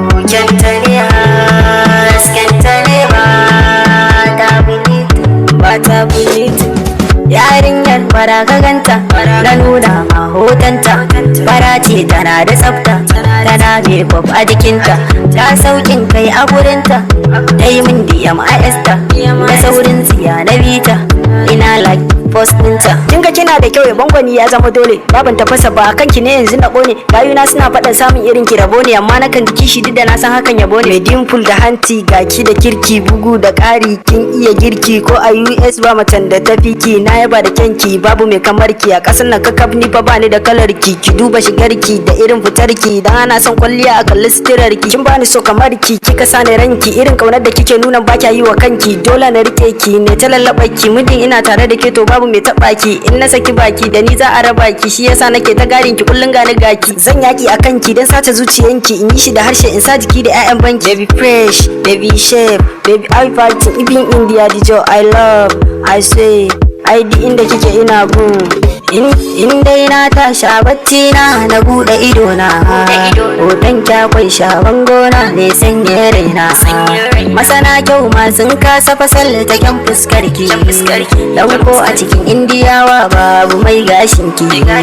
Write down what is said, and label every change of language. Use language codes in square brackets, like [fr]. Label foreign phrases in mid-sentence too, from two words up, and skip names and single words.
[ha] Kyanta ne haskenta ne ba ta bulita, ba ta bulita. Yarinyar fara ka ganta, na nuna ma hotonta, fara ce tana da tsafta, tana makeup a jikinta, ta saukin kai a gurinta, ta yi min D M I S ta, da saurin tsiya na bita, ina [en] like post [ha] ɗinta. Kin ga kina da kyau, yabon gwani ya zama dole, babin tafasa ba kanki ne yanzu na ƙone, gayuna suna faɗin samun irin ki rabo ne, amma nakan ji kishi duk da na san hakan yabo ne. Mai dimple da hanci, ga ki da kirki, bugu da ƙari, Kin iya girki ko a U S ba macen da ta fi ki. Na yaba da kyanki, babu mai kamar ki. A ƙasar nan kakaf ni fa ba ni da kalar ki. Ki duba shigar ki da irin fitar ki. Dan ana son kwalliya a kalli suturar ki. Kin bani so kamar ki, kika sa ni ranki. Irin ƙaunar da kike nuna ba kya yi wa kanki. Dole na riƙe ki, ne ta lallaɓa ki. Muddin ina tare da ke to babu mai taɓa ki. In na saki baki da ni za a raba ki. Shi yasa nake ta gadin ki kullum gani ga ki. Zan yaƙi a kanki dan sace zuciyanki. In yi shi da harshe in sa jiki da ƴaƴan banki. [en] Baby fresh, baby shape, baby eye fighting. Even India the joy I love, I swear. [ha] Ai duk inda kike ina gun. In, in dai na tashi a bacci na, na buɗe ido na. Hoton ki akwai sha bango na, ne sanye raina. Masana kyau ma sun kasa fasalta kyan fuskar ki. Dan ko a cikin Indiyawa babu mai gashin ki.